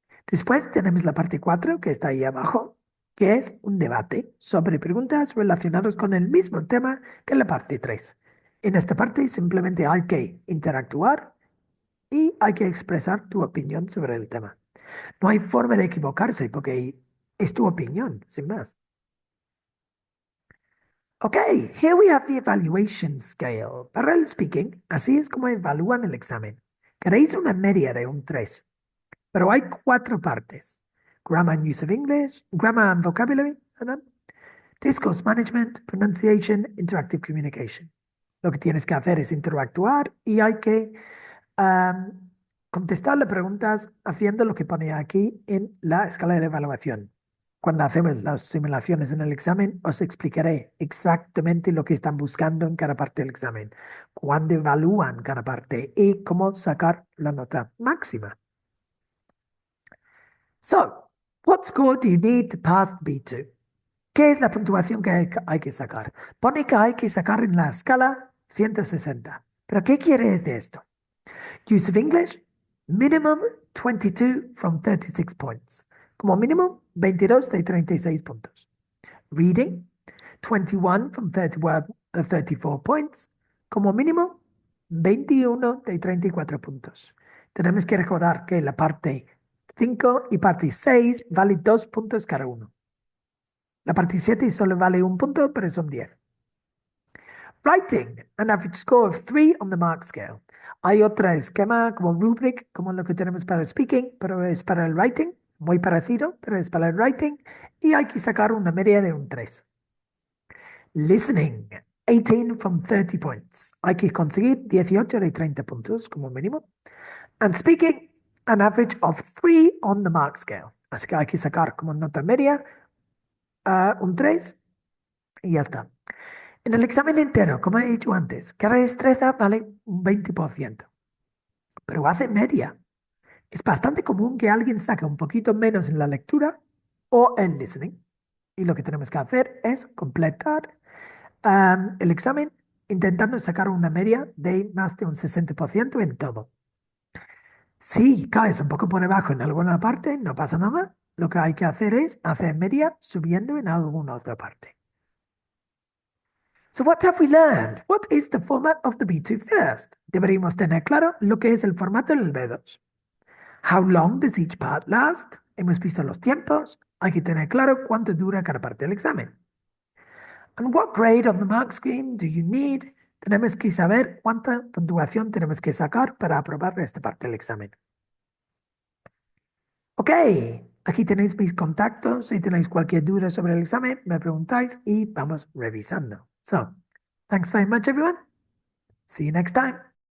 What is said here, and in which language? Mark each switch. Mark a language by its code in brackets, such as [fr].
[es] Después tenemos la parte 4 que está ahí abajo, que es un debate sobre preguntas relacionadas con el mismo tema que la parte 3. En esta parte simplemente hay que interactuar y hay que expresar tu opinión sobre el tema. No hay forma de equivocarse porque es tu opinión, sin más. [en] Ok, here we have the evaluation scale. [es] Para el speaking, así es como evalúan el examen. Queréis una media de un 3. Pero hay cuatro partes. [en] Grammar and use of English, grammar and vocabulary, [es] perdón, [en] discourse management, pronunciation, interactive communication. [es] Lo que tienes que hacer es interactuar y hay que contestarle preguntas haciendo lo que pone aquí en la escala de evaluación. Cuando hacemos las simulaciones en el examen, os explicaré exactamente lo que están buscando en cada parte del examen, cuándo evalúan cada parte y cómo sacar la nota máxima. [en] So, what score do you need to pass B2? [es] ¿Qué es la puntuación que hay que sacar? Pone que hay que sacar en la escala 160. ¿Pero qué quiere decir esto? [en] Use of English, minimum 22 from 36 points. [es] Como mínimo, 22 de 36 puntos. [en] Reading, 21 from 34 points. [es] Como mínimo, 21 de 34 puntos. Tenemos que recordar que la parte 5 y parte 6 vale 2 puntos cada uno. La parte 7 solo vale un punto, pero son 10. [en] Writing, an average score of 3 on the mark scale. [es] Hay otro esquema como rubric, como lo que tenemos para el speaking, pero es para el writing, muy parecido, pero es para el writing, y hay que sacar una media de un 3. [en] Listening, 18 from 30 points. [es] Hay que conseguir 18 de 30 puntos como mínimo. [en] And speaking, an average of 3 on the mark scale. [es] Así que hay que sacar como nota media un 3 y ya está. En el examen entero, como he dicho antes, cada destreza vale un 20%, pero hace media. Es bastante común que alguien saque un poquito menos en la lectura o en listening. Y lo que tenemos que hacer es completar el examen intentando sacar una media de más de un 60% en todo. Si caes un poco por debajo en alguna parte, no pasa nada. Lo que hay que hacer es hacer media subiendo en alguna otra parte. [en] So what have we learned? What is the format of the B2 first? [es] Deberíamos tener claro lo que es el formato del B2. [en] How long does each part last? [es] Hemos visto los tiempos. Hay que tener claro cuánto dura cada parte del examen. [en] And what grade on the mark scheme do you need? [es] Tenemos que saber cuánta puntuación tenemos que sacar para aprobar esta parte del examen. Ok, aquí tenéis mis contactos. Si tenéis cualquier duda sobre el examen, me preguntáis y vamos revisando. [en] So, thanks very much, everyone. See you next time.